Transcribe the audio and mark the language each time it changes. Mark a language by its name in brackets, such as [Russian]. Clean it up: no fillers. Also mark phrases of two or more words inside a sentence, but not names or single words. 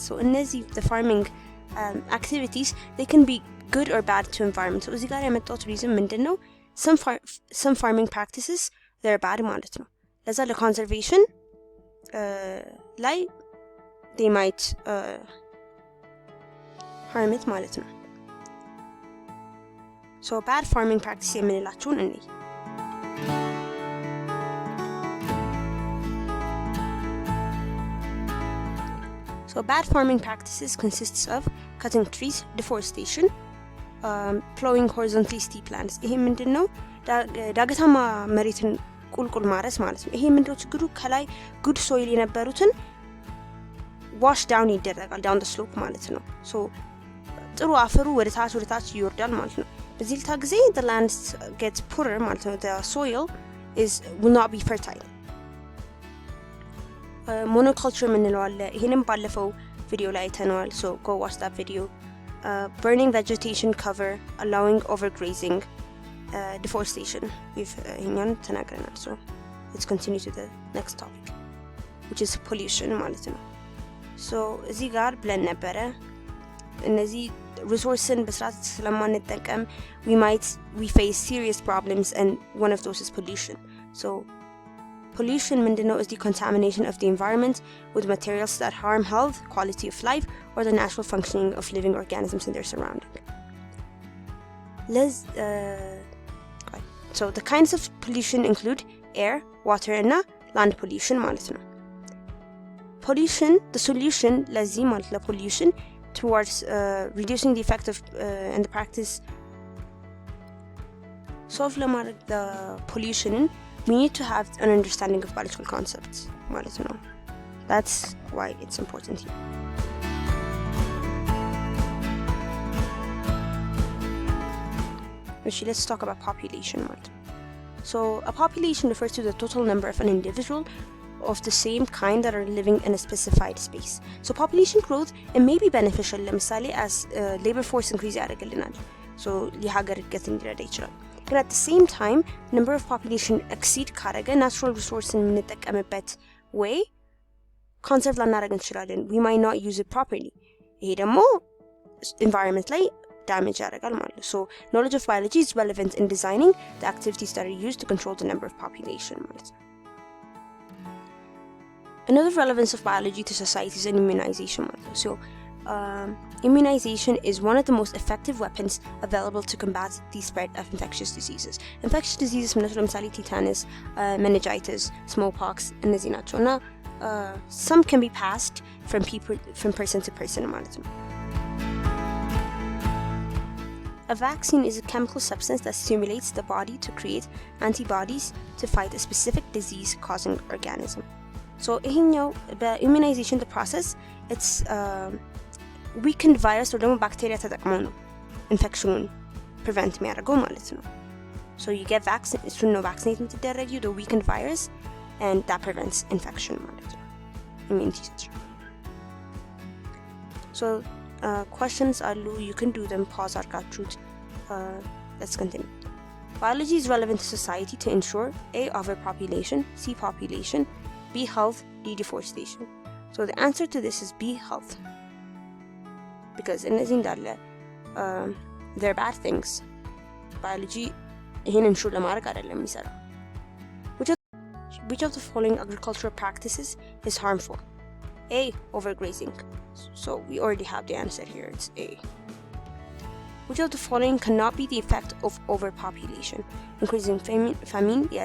[English] So in the farming activities, they can be good or bad to environment. [Amharic] So እዚህ ጋር ያመጣሁት reason ምንድን ነው? [English] Some farming practices they're bad [Amharic] ማለት ነው. ለዛ ለconservation ላይ [English] they might harm it [Amharic] ማለት ነው. [English] So bad farming practice [Amharic] የምንላቸውን እንይ. [English] So So bad farming practices consists of cutting trees, deforestation, plowing horizontally steep lands. [Amharic] ይሄ ምንድነው? ዳገታማ መሬትን ቁልቁል ማረስ ማለት ነው። ይሄ ምንድነው ችግሩ? ከላይ [English] good soil [Amharic] የነበሩትን [English] wash down [Amharic] ይደረጋል [English] down the slope [Amharic] ማለት ነው። ሶ ጥሩ አፈሩ ወደ ታች ይወርዳል ማለት ነው። በዚህ ልታ ጊዜ [English] the land gets poorer [Amharic] ማለት ነው። [English] the soil will not be fertile. [Amharic] monoculture ምንለው አለ። ይሄንም ባለፈው ቪዲዮ ላይ አይተነዋል። [English] so go watch that video. burning vegetation cover, allowing overgrazing, deforestation. [Amharic] ይሄኛን ተናግረናል። [English] so let's continue to the next topic, which is pollution [Amharic] ማለት ነው። [English] so [Amharic] እዚህ ጋር ብለን ነበረ እነዚህ [English] resources [Amharic] በስርዓት ስለማንጠቀም [English] we face serious problems, and one of those is pollution. So pollution ምንድነው? is the contamination of the environment with materials that harm health, quality of life, or the natural functioning of living organisms in their surrounding. So the kinds of pollution include air, water, and land pollution [Amharic] ማለት ነው። [English] pollution, the solution [Amharic] ለዚህ ማለት ለpollution [English] towards reducing the effect of and the practice solve ለማድረግ the pollution, we need to have an understanding of biological concepts [Amharic] ማለት ነው. [English] That's why it's important here. Actually, let's talk about population [Amharic] ማለት ነው. [English] So a population refers to the total number of an individual of the same kind that are living in a specified space. So population growth, it may be beneficial ለምሳሌ as labor force increase ያደርግልናል. So [Amharic] የሀገር እድገት እንዲረዳ ይችላል። [English] But at the same time, number of population exceed ካረገ natural resource የምንጠቀምበት way conserve [Amharic] ላናደርግ እንችላለን. [English] We might not use it properly. [Amharic] ይሄ ደግሞ environment ላይ damage ያደርጋል ማለት ነው. [English] So knowledge of biology is relevant in designing the activities that are used to control the number of population [Amharic] ማለት ነው. [English] Another relevance of biology to society is immunization [Amharic] ማለት ነው. [English] So immunization is one of the most effective weapons available to combat the spread of infectious diseases. Infectious diseases ለምሳሌ tetanus, meningitis, smallpox [Amharic] እነዚህ ናቸው እና [English] some can be passed from person to person [Amharic] ማለት ነው. [English] A vaccine is a chemical substance that stimulates the body to create antibodies to fight a specific disease-causing organism. [Amharic] So ይሄኛው በimmunization [English] the process, it's weakened virus or [Amharic] ደግሞ bacteria ተጠቅመው ነው ኢንፌክሽኑን prevent የሚያደርገው ማለት ነው. [English] So you get vaccine, [Amharic] እሱን ነው vaccinate የምትደረጊው, [English] the weakened virus, and that prevents infection [Amharic] ማለት ነው. [English] immunity system. So questions አሉ, you can do them, pause አድርጋችሁት. Let's continue. Biology is relevant to society to ensure A, overpopulation, C, population, B, health, D, deforestation. So the answer to this is B, health. Because [Amharic] እነዚህ እንዳለ [English] they're bad things. [Amharic] Biology ይሄን ensure ለማድረግ አይደለም የሚሰራው. [English] Which of the following agricultural practices is harmful? A, overgrazing. So we already have the answer here, it's A. Which of the following cannot be the effect of overpopulation? Increasing famine, yes.